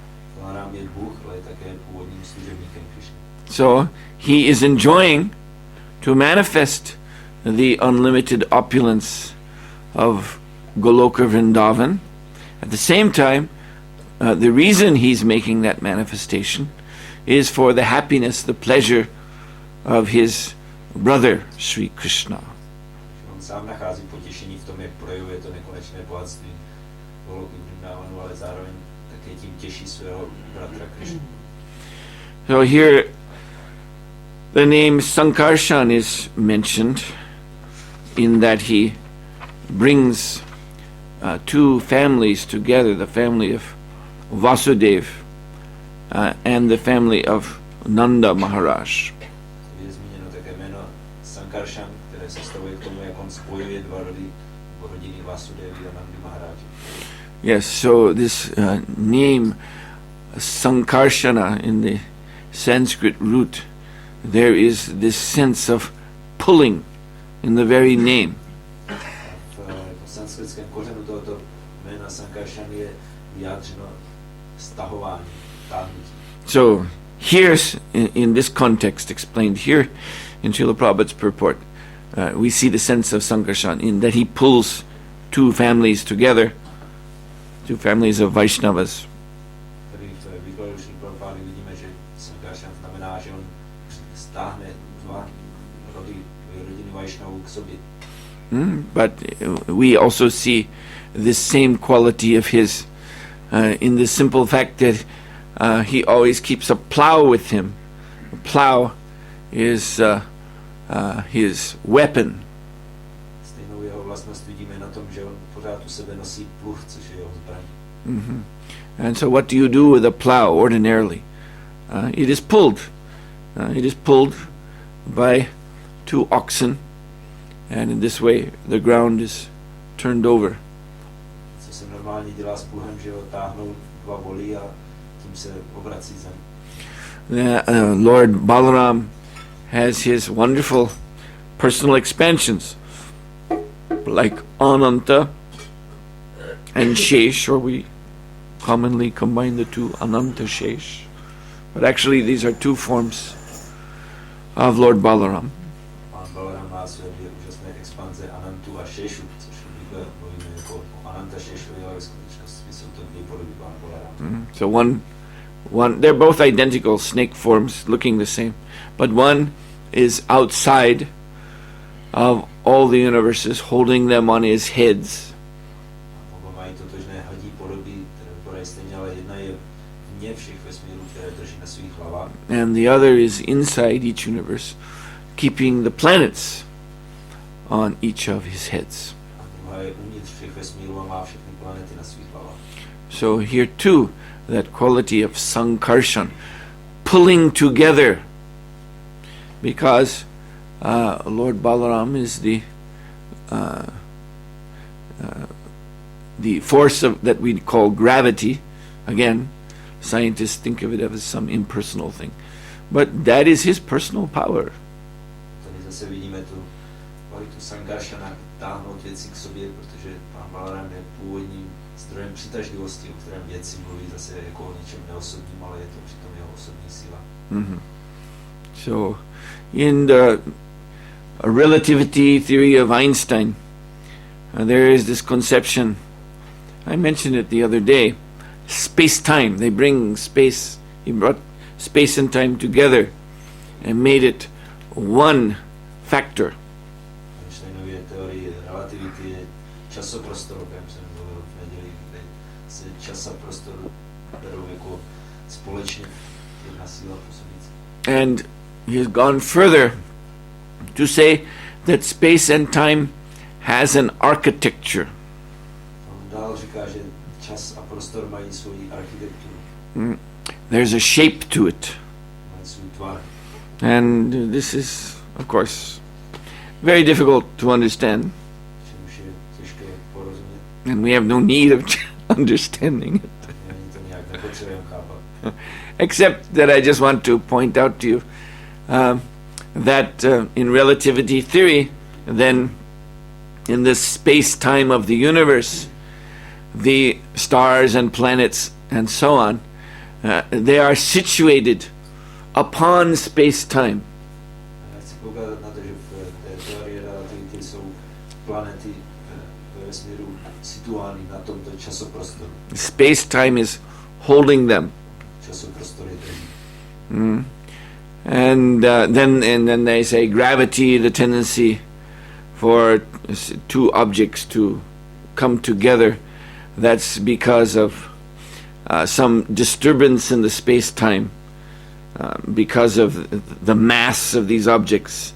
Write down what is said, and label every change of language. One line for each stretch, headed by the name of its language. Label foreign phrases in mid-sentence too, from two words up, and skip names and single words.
English: So he is enjoying to manifest the unlimited opulence of Goloka Vrindavan. At the same time, the reason he's making that manifestation is for the happiness, the pleasure of his brother Sri Krishna.
Czech: On sám nachází potěšení v tom, jak projevuje to nekonečné bohatství Goloky Vrindávanu, ale zároveň také tím těší svého bratra Krishnu.
English: So here the name Sankarshan is mentioned in that he brings two families together, the family of Vasudev and the family of Nanda Maharaj.
Czech: Je zmíněno také jméno Sankarshan, které se stavuje k tomu, jak on spojuje dva rody, rodiny Vasudevy a Nandy Maharaj.
English: Yes, so this name Sankarshana in the Sanskrit root, there is this sense of pulling in the very name.
Czech: V sanskritském kořenu tohoto jména Sankarshan je vyjádřeno stahování, táhnutí.
English: So here's in this context explained here in Srila Prabhupada's purport, we see the sense of Sankarshan in that he pulls two families together, two families of Vaishnavas.
Czech: Tady v výkladu Srila Prabhupády vidíme, že Sankarshan znamená, že on stáhne dva rody, rodiny Vaishnavů k sobě.
English: But we also see this same quality of his in the simple fact that he always keeps a plow with him. A plow is his weapon.
Czech: Stejnou jeho vlastnost vidíme na tom, že on pořád u sebe nosí pluh, což je jeho zbraň.
English: And so what do you do with a plow ordinarily? It is pulled. It is pulled by two oxen, and in this way the ground is turned over.
Czech: Co se normálně dělá s pluhem, že ho táhnou dva voly a tím se obrací zem.
English: Lord Balaram has his wonderful personal expansions, like Ananta and Shesh, or we commonly combine the two, Ananta Shesh. But actually these are two forms of Lord Balaram.
Czech: Pán Balaram má své dvě úžasné expanze Anantu a Šešu, což obvykle mluvíme jako o Ananta Šešovi, ale ve skutečnosti jsou to dvě podoby Pána Balarama.
English: So one, they're both identical snake forms, looking the same, but one is outside of all the universes, holding them on his heads.
Czech: Oba mají totožné hadí podoby, které vypadají stejně, ale jedna je vně všech vesmírů, které drží na svých hlavách.
English: And the other is inside each universe, keeping the planets on each of his heads.
Czech: A druhá je uvnitř všech vesmírů a má všechny planety na svých hlavách.
English: So here too, that quality of Sankarshan, pulling together, because Lord Balaram is the force of that we call gravity. Again, scientists think of it as some impersonal thing, but that is his personal power.
Czech: Tady zase vidíme tu kvalitu Sankarshana táhnout věci k sobě, protože Pán Balaram je původním zdrojem přitažlivosti, o kterém vědci mluví zase jako o něčem neosobním, ale je to přitom jeho osobní síla.
English: So, in the relativity theory of Einstein, there is this conception, I mentioned it the other day, space-time. They bring space, he brought space and time together and made it one factor.
Czech: Einsteinově teorie relativity je časoprostor, o kterém jsem mluvil v neděli, kde se čas a prostor berou jako společně jedna síla působící.
English: And he has gone further to say that space and time has an architecture.
Czech: On dál říká, že čas a prostor mají svoji architekturu,
English: There's a shape to it.
Czech: mají svůj tvar.
English: And this is, of course, very difficult to understand.
Czech: Čemuž je těžké porozumět.
English: And we have no need of understanding it.
Czech: Není to nějak nepotřebujeme chápat.
English: Except that I just want to point out to you that in relativity theory, then in the space-time of the universe, the stars and planets and so on, they are situated upon space-time.
Czech: Já chci poukázat na to, že v té teorii relativity jsou planety ve vesmíru situovány na tomto časoprostoru.
English: Space-time is holding them.
Czech: Časoprostor je drží.
English: And then they say gravity, the tendency for two objects to come together, that's because of some disturbance in the space-time, because of the mass of these objects.